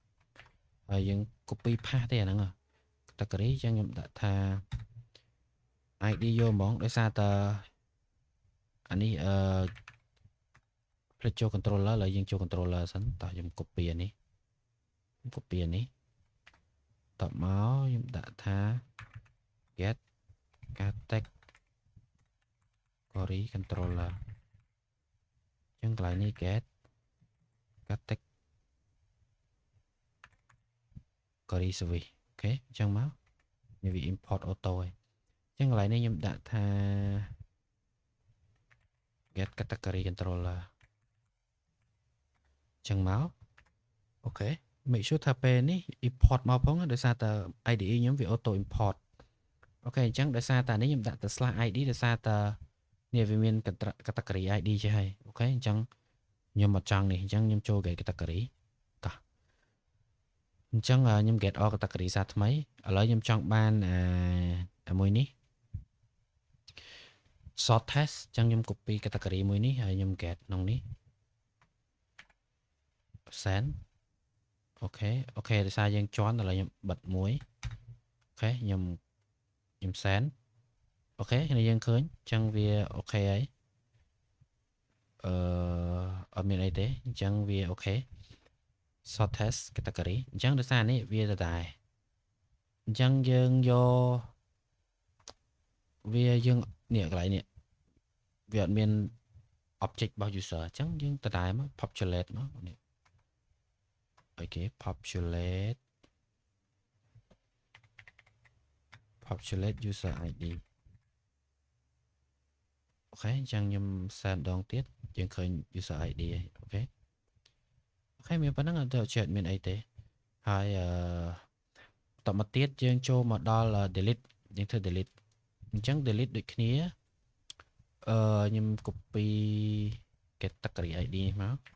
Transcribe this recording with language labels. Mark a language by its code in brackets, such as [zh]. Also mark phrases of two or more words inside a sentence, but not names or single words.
[km] ហើយយើង [en] copy paste [km] ទេអាហ្នឹងcategory អញ្ចឹងខ្ញុំដាក់ថា ID យកហ្មងដោយសារតែអានេះ ផ្លេចចូល controller ឡើយយើងចូល controller សិនតោះខ្ញុំ copy អានេះ copy អានេះតបមកខ្ញុំដាក់ថា [en] get category controller [km] អញ្ចឹងកន្លែងនេះ [en] get category service [km] អូខេអញ្ចឹងមកនេះវា [en] import auto [km] ហើយអញ្ចឹងកន្លែងនេះខ្ញុំដាក់ថា [en] get category controller [km] អញ្ចឹងមកអូខេ [en] make sure [km] ថាពេលនេះ import មកផងដោយសារតែ IDE ខ្ញុំវា [en] auto import [km] អូខេអញ្ចឹងដោយសារតែនេះខ្ញុំដាក់តែ /id ដោយសារតែនេះវាមាន [en] category ID [km] ចេះហើយអូខេអញ្ចឹងខ្ញុំអត់ចង់នេះអញ្ចឹងខ្ញុំចូល [en] get category [km] តោះអញ្ចឹងខ្ញុំ [en] get all category [km] សារថ្មីឥឡូវខ្ញុំចង់បានមួយនេះ [en] sort test [km] អញ្ចឹងខ្ញុំ copy category មួយនេះហើយខ្ញុំ get ក្នុងនេះ send អូខេដោយសារយើងជន់ឥឡូវខ្ញុំបិទមួយអូខេខ្ញុំ send អូខេនេះយើងឃើញអញ្ចឹងវាអូខេហើយអត់មានអីទេអញ្ចឹងវាអូខេ [en] sort test category [km] អញ្ចឹងដោយសារនេះវាដដែលអញ្ចឹងយើងយក វាយើងនេះកន្លែងនេះវាអត់មាន object របស់ user អញ្ចឹងយើងដដែលមក populate មកនេះអូខេ [en] populate user ID [km] អូខេអញ្ចឹងខ្ញុំ send ដងទៀតយើងឃើញ [en] user ID [km] ហើយអូខេមានប៉ុណ្ណឹងអត់ទៅជាមានអីទេហើយតមកទៀតយើងចូលមកដល់ delete យើងធ្វើ delete អញ្ចឹង delete ដូចគ្នាខ្ញុំ copy [en] category ID [km] នេះមក